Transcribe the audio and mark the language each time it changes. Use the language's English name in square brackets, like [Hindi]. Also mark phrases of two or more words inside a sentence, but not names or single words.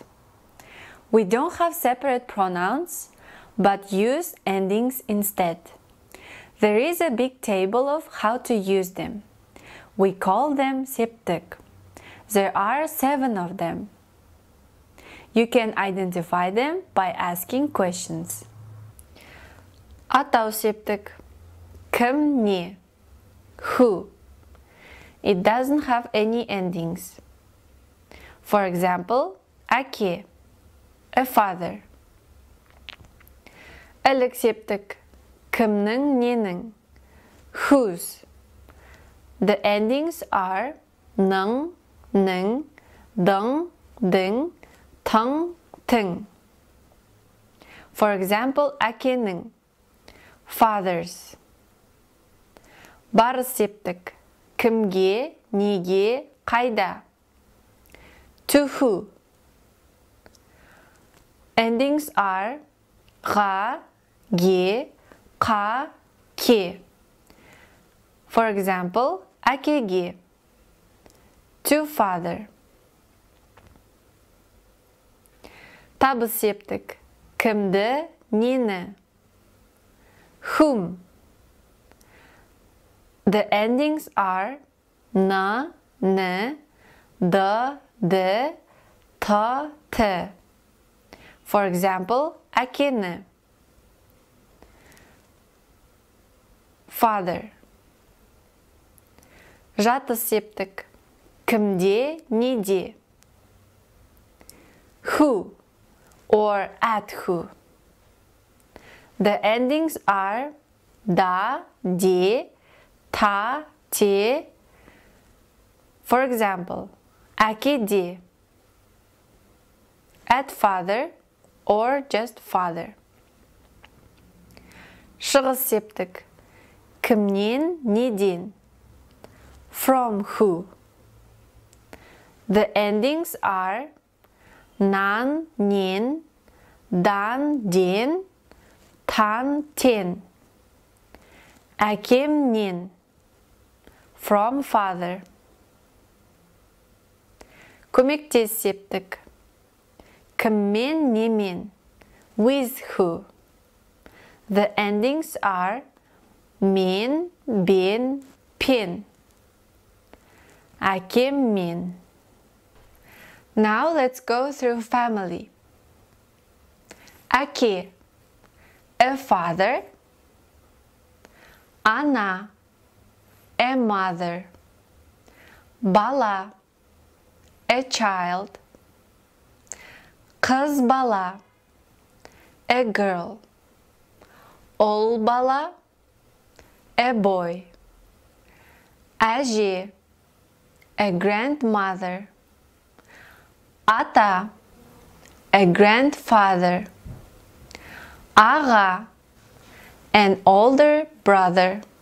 [English] We don't have separate pronouns, but use endings instead. There is a big table of how to use them. We call them septik. There are 7 of them. You can identify them by asking questions. [Kazakh] Атау септік. Кім, не? [English] Who? It doesn't have any endings. For example, әке, a father. [Kazakh] Ілік септік. Кімнің, ненің? [English] Whose? The endings are [Kazakh] ның, нің, дың, дың, тың, тың. [English] For example, әкенің. Fathers. [Kazakh] Барыс септік. Кімге, неге, қайда? [English] To who? Endings are [Kazakh] ға, ге, қа, ке. [English] For example, әкеге. To father. [Kazakh] Табыс септік. Кімді, нені? [English] Whom? The endings are на, [Kazakh] не, д, д, т, т. [English] For example, әкені. Father. [Kazakh] Жатыс септік. Кімде, неде? [English] Who or at who. The endings are [Kazakh] да, де, та, те. [English] For example, әкеде. At father or just father. [Kazakh] Шығыс септік. Кімнен, неден? [English] From who. The endings are [Kazakh] нан, нен, дан, ден, тан, тен. Әкемнен. [English] From father. [Kazakh] Көмектес септік. Кіммен, немен? [English] With who. The endings are [Kazakh] мен, бен, пен. Әкеммен. [English] Now let's go through family. Әке, a father. Ана, a mother. Бала, a child. [Kazakh] Қыз бала, [English] a girl. [Kazakh] Ұл бала, [English] a boy. Әже, a grandmother. Ата, a grandfather. Аға, an older brother.